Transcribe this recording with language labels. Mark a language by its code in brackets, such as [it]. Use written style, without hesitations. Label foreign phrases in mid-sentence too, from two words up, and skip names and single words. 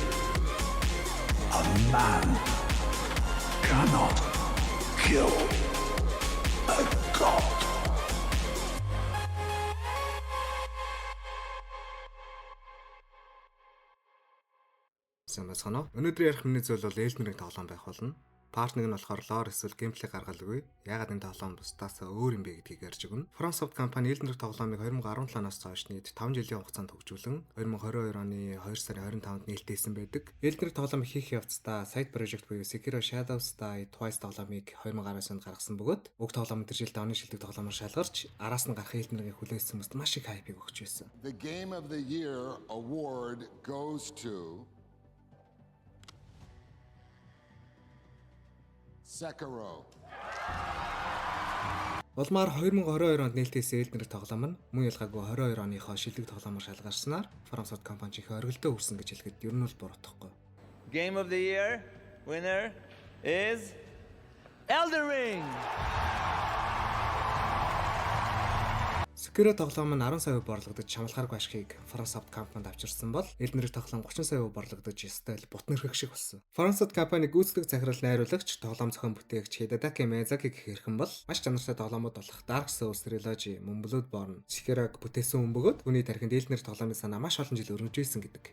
[en] A man cannot kill a god. [mn] Санаа. Өнөөдөр ярих миний зүйл бол Элдмерийн тоглоом байх болно. Part 1 нь болохоор lore эсвэл геймплей гаргалгүй. Ягаад энэ тоглоом бусдаас өөр юм бэ гэдгийг ярьж өгнө. FromSoft компани Элдмерийн тоглоомыг 2017 оноос хойш нийт 5 жилийн хугацаанд хөгжүүлэн 2022 оны 2 сарын 25-нд нээлттэйсэн байдаг. Элдмерийн тоглоомыг хийх явцдаа [en] Side Project [mn] буюу Sekiro Shadows Die Twice тоглоомыг 2019 онд гаргасан бөгөөд уг тоглоом мэдэржилт оны шилдэг тоглоомоор шалгарч араас нь гарах Элдмерийн хүлээсэн хүмүүст маш их хайпыг өгч байсан. [en] The Game of the Year award goes to Sekiro. [mn] Улмаар 2022 онд нээлттэйсэн Элдмерийн тоглоом нь мөн ялгаагүй 22 оныхоо шилдэг тоглоомоор шалгарснаар FromSoft компани чих оргилдөө хүрсэн гэж хэлэхэд ер нь бол буруутахгүй. [en] Game of the Year winner is Elden Ring. [mn] Sekiro тоглоом нь 10 сая борлогдож чамлахааргүй ашигыг FromSoft компанид авчирсан бол Elden Ring тоглоом 30 сая борлогдож стайл бутны хэрэг шиг болсон. FromSoft компани гүйцэтгэх захирал найруулагч, тоглоом зохион бүтээгч Hidetaka Miyazaki гэх хэрхэн бол маш чанартай тоглоомууд болох Dark Souls Trilogy, мөн Bloodborne, Sekiro-г бүтээсэн хүн бөгөөд түүний тархинд Elden Ring тоглоомын санаа маш олон жил өрнөжсэн гэдэг.